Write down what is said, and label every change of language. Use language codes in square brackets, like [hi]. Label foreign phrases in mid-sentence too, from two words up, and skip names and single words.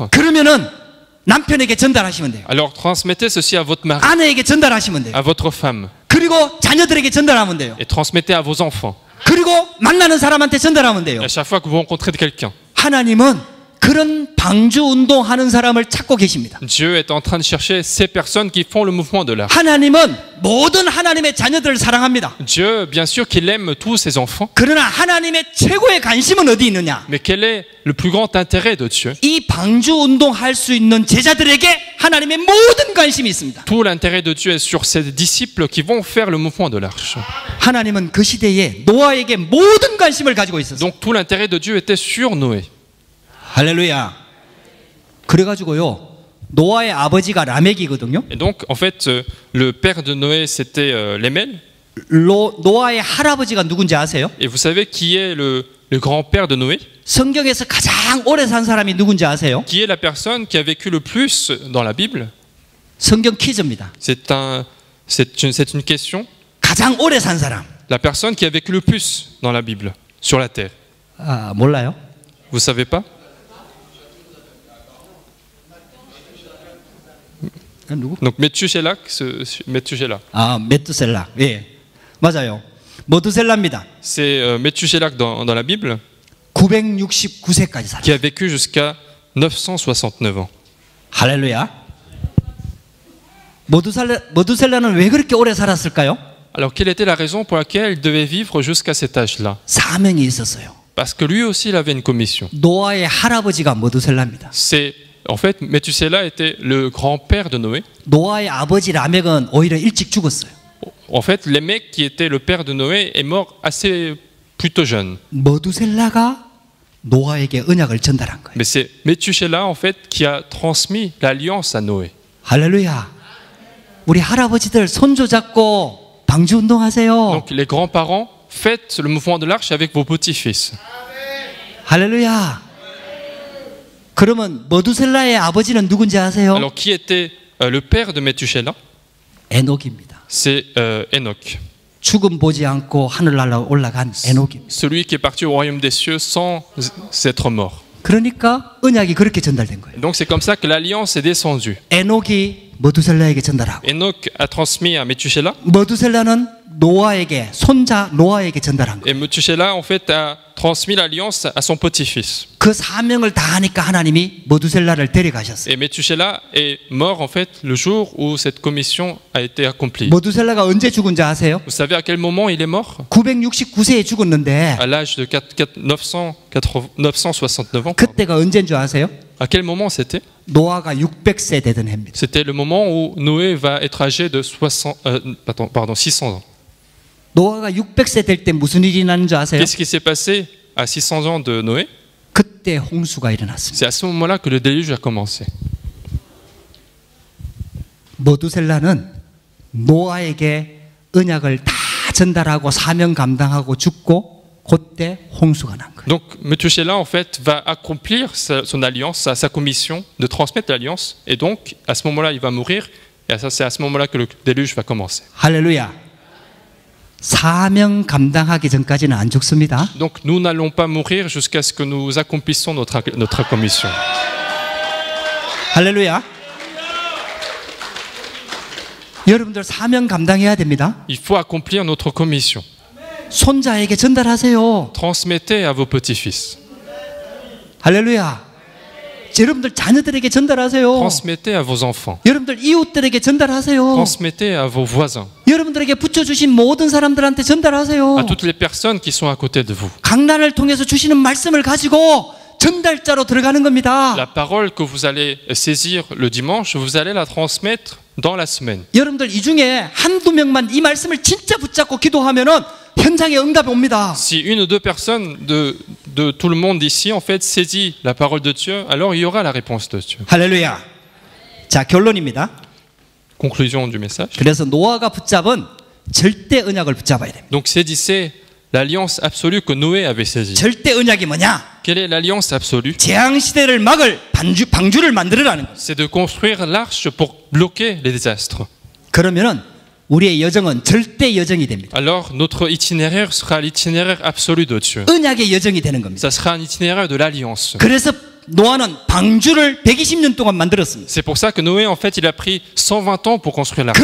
[ko] 그러면은 남편에게 전달하시면 돼요. [fr] Alors transmettez ceci à votre mari, [ko] 아내에게 전달하시면 돼요. [fr] à votre femme. [ko] 그리고 자녀들에게 전달하면 돼요. [fr] Et transmettez à vos enfants. [ko] 그리고 만나는 사람한테 전달하면 돼요. [fr] Et à chaque fois que vous rencontrez quelqu'un. [ko] 하나님은 그런 방주 운동하는 사람을 찾고 계십니다. [fr] Dieu est en train de chercher ces personnes qui font le mouvement de l'arche. [ko] 하나님은 모든 하나님의 자녀들을 사랑합니다. [fr] Dieu, bien sûr qu'il aime tous ses enfants. [ko] 그러나 하나님의 최고의 관심은 어디 있느냐? [fr] Mais quel est le plus grand intérêt de Dieu? [ko] 이 방주 운동할 수 있는 제자들에게 하나님의 모든 관심이 있습니다. [fr] Tout l'intérêt de Dieu est sur ses disciples qui vont faire le mouvement de l'arche. [ko] 하나님은 그 시대에 노아에게 모든 관심을 가지고 있었어요. [fr] Donc tout l'intérêt de Dieu était sur Noé. [ko] 할렐루야. 그래가지고요. 노아의 아버지가 라멕이거든요. [fr] Et donc en fait le père de Noé c'était Lémel. [ko] 노아의 할아버지가 누군지 아세요? [fr] Et vous savez qui est le grand-père de Noé? [ko] 성경에서 가장 오래 산 사람이 누군지 아세요? [fr] Qui est la personne qui a vécu le plus dans la Bible? [ko] 성경 퀴즈입니다. [fr] C'est une question. [ko] 가장 오래 산 사람. [fr] La personne qui a vécu le plus dans la Bible, sur la terre. [ko] 아, 몰라요? [fr] Vous savez pas? [ko] 누구? [fr] Donc Methuselah. [ko] 아, 메투셀라. 예, 맞아요. 메투셀라입니다. [fr] C'est Methuselah dans la Bible [ko] 969세까지 살았어요. [fr] qui a vécu jusqu'à 969 ans. [ko] 할렐루야. 메투셀라는 왜 그렇게 오래 살았을까요? [fr] Alors quelle était la raison pour laquelle il devait vivre jusqu'à cet âge-là? [ko] 사명이 있었어요. [fr] Parce que lui aussi il avait une commission. [ko] 노아의 할아버지가 메투셀라입니다. [fr] En fait, Methuselah était le grand-père de Noé. [ko] 노아의 아버지 라멕은 오히려 일찍 죽었어요. [fr] En fait, Lémec, qui était le père de Noé, est mort assez plutôt jeune. [ko] 메투셀라가 노아에게 언약을 전달한 거예요. [fr] Mais c'est Methuselah, en fait, qui a transmis l'alliance à Noé. [ko] 할렐루야. 우리 할아버지들 손주 잡고 방주 운동하세요. [fr] Donc les grands-parents, faites le mouvement de l'arche avec vos petits-fils. [ko] 할렐루야. 그러면 머두셀라의 아버지는 누군지 아세요? [fr] Alors qui était le père de Métuchéla? [ko] 에녹입니다. [fr] C'est Enoch. [ko] 죽음 보지 않고 하늘나라 올라간 에녹입니다. [fr] Celui qui est parti au royaume des cieux sans être mort. [ko] 그러니까 언약이 그렇게 전달된 거예요. [fr] Donc c'est comme ça que l'alliance est descendue. [ko] 에녹이 머두셀라에게 전달하고 [fr] Enoch a transmis à Métuchéla [ko] 머두셀라는 노아에게 손자 노아에게 전달한 거예요. [fr] et Métuchéla en fait a transmis l'alliance à son petit-fils. [ko] 그 사명을 다하니까 하나님이 머두셀라를 데려가셨어요. [fr] Et Métuchéla est mort en fait le jour où cette commission a été accomplie. [ko] 머두셀라가 언제 죽은지 아세요? [fr] Vous savez à quel moment il est mort? [ko] 969세에 죽었는데 [fr] À l'âge de 969 ans. [ko] 그때가 언제인 줄 아세요? [fr] À quel moment c'était? [ko] 노아가 600세 되던 해입니다. [fr] C'était le moment où Noé va être âgé de 600 ans. [ko] 노아가 600세 될 때 무슨 일이 나는 줄 아세요? [fr] Qu'est-ce qui s'est passé à 600 ans de Noé? [ko] 그때 홍수가 일어났습니다. [fr] C'est à ce moment-là que le déluge a commencé. [ko] 머두셀라는 노아에게 언약을 다 전달하고 사명 감당하고 죽고 그때 홍수가 난 거예요. [fr] Donc Métuchéla en fait va accomplir son alliance, sa commission de transmettre l'alliance, et donc à ce moment-là il va mourir, et c'est à ce moment-là que le déluge va commencer. [ko] 할렐루야. 사명 감당하기 전까지는 안 죽습니다. [fr] Donc nous n'allons pas mourir jusqu'à ce que nous accomplissions notre commission. [ko] 할렐루야. 여러분들 사명 감당해야 됩니다. [fr] Il faut accomplir notre commission. [ko] 손자에게 전달하세요. [fr] Transmettez à vos petits-fils. [ko] 할렐루야. 여러분들 자녀들에게 전달하세요. [fr] Transmettez à vos enfants. [ko] 여러분들 이웃들에게 전달하세요. [fr] Transmettez à vos voisins. [ko] 여러분들에게 붙여주신 모든 사람들한테 전달하세요. [fr] À toutes les personnes qui sont à côté de vous. [ko] 강난을 통해서 주시는 말씀을 가지고 전달자로 들어가는 겁니다. [fr] La parole que vous allez saisir le dimanche, vous allez la transmettre dans la semaine. [ko] 여러분들 이 중에 한두 명만 이 말씀을 진짜 붙잡고 기도하면은 현장에 응답이 옵니다. [fr] Si une ou deux personnes de tout le monde ici en fait saisit la parole de Dieu, alors il y aura la réponse de Dieu. [ko] 할렐루야. 자, 결론입니다. [fr] Conclusion du message. [ko] 그래서 노아가 붙잡은 절대 언약을 붙잡아야 됩니다. [fr] Donc saisissez l'alliance absolue que Noé avait saisie. [ko] 절대 언약이 뭐냐? [fr] Quelle est l'alliance absolue? [ko] 재앙 시대를 막을 방주를 만들어라는 거예요. [fr] C'est de construire l'arche pour bloquer les désastres. [ko] 그러면은 우리의 여정은 절대 여정이 됩니다. [fr] Alors notre itinéraire sera l'itinéraire absolu de Dieu. [ko] 언약의 여정이 되는 겁니다. [fr] Ça sera un itinéraire de l'alliance. [ko] 그래서 노아는 방주를 120년 동안 만들었습니다. [fr] C'est pour ça que Noé en fait il a pris 120 ans pour construire l'arche.